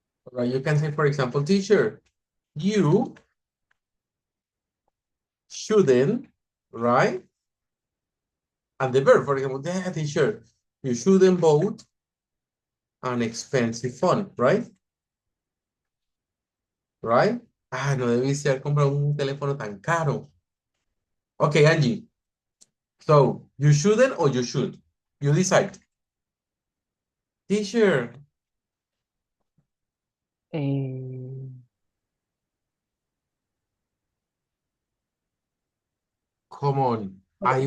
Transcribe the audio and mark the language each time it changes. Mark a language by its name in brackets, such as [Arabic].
[English] Right, you can say, for example, teacher, you shouldn't, right? And the verb, for example, yeah, teacher, you shouldn't vote an expensive phone, right? Right? [Spanish] Ah, no debiste haber comprado un teléfono tan caro. [English] Okay, Angie. So, you shouldn't or you should? You decide. Teacher, Eh, come on. I